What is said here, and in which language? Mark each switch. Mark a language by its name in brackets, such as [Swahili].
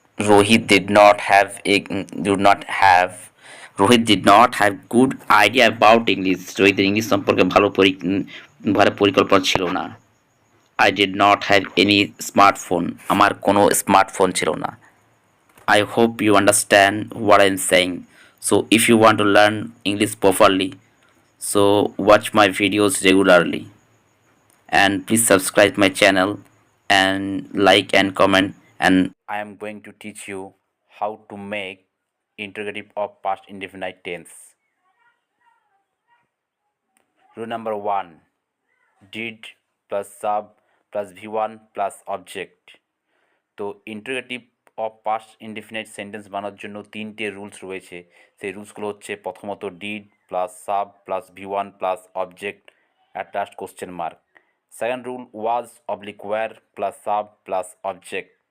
[English] Rohit did not have a did not have Rohit did not have good idea about English, [Bangla] রোহিতের English সম্পর্কে ভালো পরিকল্পনা ছিল না। [English] I did not have any smartphone, [Bangla] আমার কোনো স্মার্টফোন ছিল না। [English] I hope you understand what I'm saying. So if you want to learn English properly, so watch my videos regularly and please subscribe my channel and like and comment, and I am going to teach you how to make interrogative of past indefinite tense. Rule number 1, did plus sub plus v1 plus object. [Bangla] তো interrogative of past indefinite sentence বানানোর জন্য তিনটে rules রয়েছে। সেই রুলসগুলো হচ্ছে প্রথমত did plus sub plus V one plus object at last question mark. Second rule was oblique wire plus sub plus object.